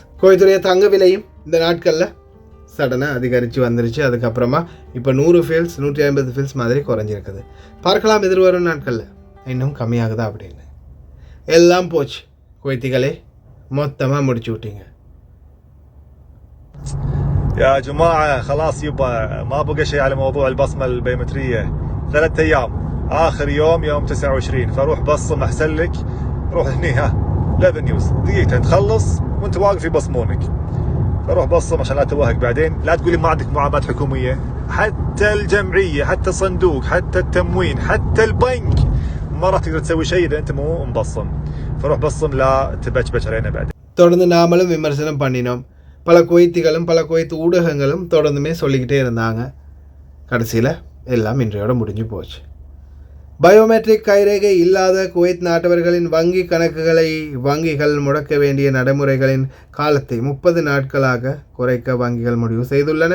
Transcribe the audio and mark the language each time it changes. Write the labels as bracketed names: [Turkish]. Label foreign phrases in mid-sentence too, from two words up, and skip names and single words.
[Tamil] குவைத்துடைய தங்க விலையும் இந்த நாட்களில் சடனாக அதிகரித்து வந்துருச்சு. அதுக்கப்புறமா இப்போ 100 ஃபீல்ஸ் 150 ஃபீல்ஸ் மாதிரி குறைஞ்சிருக்குது. பார்க்கலாம் எதிர்வரும் நாட்களில் இன்னும் கம்மியாகுதா அப்படின்னு. எல்லாம் போச்சு குவைத்திகளே, மொத்தமாக முடிச்சு விட்டீங்க. [Arabic] يا جماعة خلاص يبا ما بقى شيء على موضوع البصمة البيومترية. 3 أيام، آخر يوم 29، فروح بصم أحسن لك. روح هني ها ليفنيوز دقيقتين تخلص وانت واقف يبصمونك. فروح بصم عشان لا توهق بعدين. لا تقولي ما عندك معاملات حكومية، حتى الجمعية، حتى الصندوق، حتى التموين، حتى البنك ما راح تقدر تسوي شيء إذا أنت مو مبصم. فروح بصم لا تبجبج علينا بعدين. [Tamil] தொடர்ந்து நாமளும் விமர்சனம் பண்ணினோம். பல குவைத்திகளும் பல குவைத்து ஊடகங்களும் தொடர்ந்துமே சொல்லிக்கிட்டே இருந்தாங்க. கடைசியில் எல்லாம் இன்றையோட முடிஞ்சு போச்சு. பயோமெட்ரிக் கைரேகை இல்லாத குவைத் நாட்டவர்களின் வங்கி கணக்குகளை வங்கிகள் முடக்க வேண்டிய நடைமுறைகளின் காலத்தை 30 நாட்களாக குறைக்க வங்கிகள் முடிவு செய்துள்ளன.